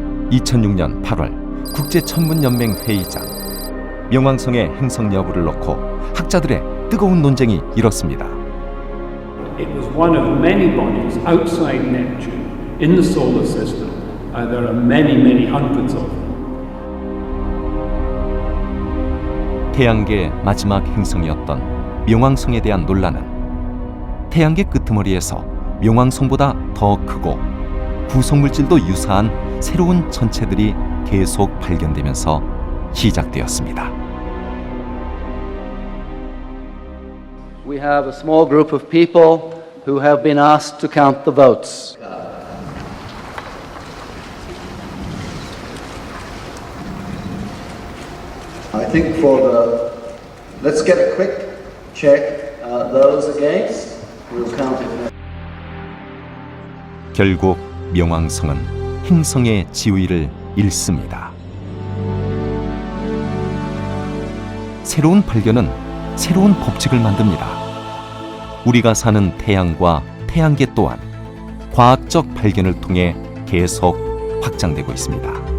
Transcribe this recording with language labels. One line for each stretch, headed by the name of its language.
Korean: 2006년 8월 국제천문연맹 회의장. 명왕성의 행성 여부를 놓고 학자들의 뜨거운 논쟁이 일었습니다.
English: It was one of many bodies outside Neptune in the solar system. There are many hundreds of them.
Korean: 태양계 마지막 행성이었던 명왕성에 대한 논란은 태양계 끄트머리에서 명왕성보다 더 크고 구성물질도 유사한 새로운 천체들이 계속 발견되면서 시작되었습니다.
English: We have a small group of people who have been asked to count the votes. I think let's get a quick check. Those against, we'll count it.
Korean: 결국 명왕성은 행성의 지위를 잃습니다. 새로운 발견은 새로운 법칙을 만듭니다. 우리가 사는 태양과 태양계 또한 과학적 발견을 통해 계속 확장되고 있습니다.